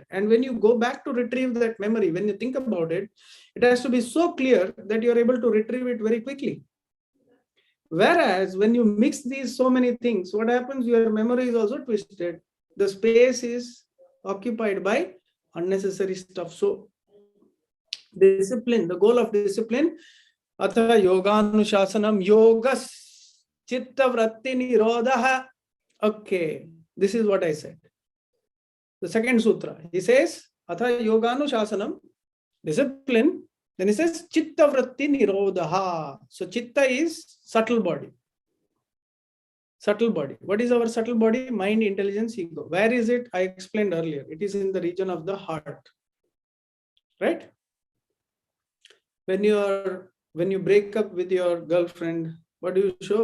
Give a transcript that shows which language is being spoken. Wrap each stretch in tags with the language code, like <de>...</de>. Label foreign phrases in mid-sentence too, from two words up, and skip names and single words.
<en>And when you go back to retrieve that memory, when you think about it, it has to be so clear that you're able to retrieve it very quickly. Whereas when you mix these so many things, what happens? Your memory is also twisted. The space is occupied by unnecessary stuff. So discipline, the goal of discipline,</en> <sa>Atha yoganushasanam yogas chitta vratti nirodha.</sa> <en>Okay, this is what I said. The second sutra, he says,</en> <sa>Atha yoganushasanam,</sa> <en>discipline. Then he says,</en> <sa>chitta vratti nirodha.</sa> <en>So chitta is subtle body. Subtle body. What is our subtle body? Mind, intelligence, ego. Where is it? I explained earlier. It is in the region of the heart. Right? When you break up with your girlfriend, what do you show?</en>